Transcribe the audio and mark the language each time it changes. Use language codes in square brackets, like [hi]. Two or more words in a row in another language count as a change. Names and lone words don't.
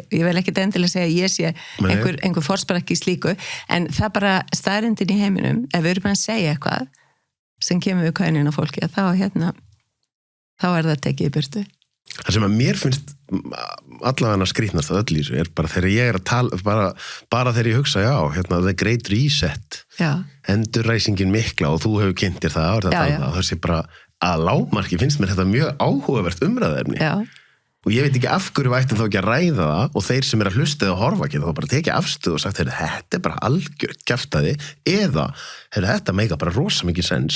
[is] Ég vil ekki endilega segja að ég sé einhver forsprakki í slíku, en það bara staðrindin í heiminum, ef við erum að segja eitthvað sem kemur við kaunin á fólki, þá er það tekið í burtu. Það sem að mér finnst allavega skrýtnast að öll í þessu er bara þegar ég er að tala, bara þegar ég hugsa, [en] the great reset, [is] endurræsingin mikla og þú hefur kynnt þér það, það sé bara að lágmarki finnst mér þetta mjög áhugavert umræðefni. Og ég veit ekki af hverju vættum þá ekki að ræða það og þeir sem er að hlusta eða horfa ekki þá bara tekið afstöð og sagt, þetta er bara algjört kjaftaði eða, þetta meika bara rosa mikið sens.